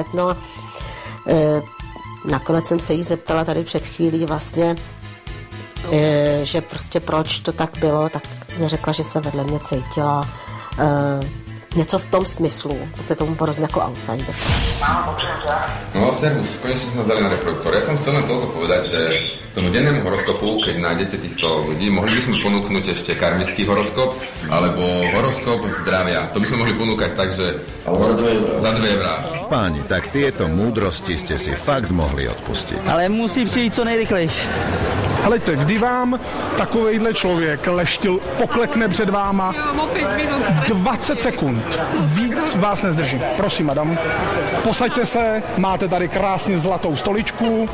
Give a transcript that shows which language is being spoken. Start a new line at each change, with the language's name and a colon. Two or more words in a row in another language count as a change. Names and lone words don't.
Czech: No, nakonec jsem se jí zeptala tady před chvílí vlastně, že prostě proč to tak bylo, tak mě řekla, že se vedle mě cítila něco v tom smyslu, jste tomu porozuměl jako outsider.
Slovak: No servus, konečne sme dali na reproduktor. Ja som chcel len toľko povedať, že tomu dennému horoskopu, keď nájdete týchto ľudí, mohli by sme ponúknuť ešte karmický horoskop, alebo horoskop zdravia. To by sme mohli ponúkať tak, že za 2 eurá. Páni, tak tieto múdrosti ste si fakt mohli odpustiť.
Czech: Ale musí přijít co nejrychlejší. Helejte, kdy vám takovejhle člověk leštil, poklekne před váma 20 sekund. Víc vás nezdržím. Prosím, madam. Posaďte se, máte tady krásně zlatou stoličku.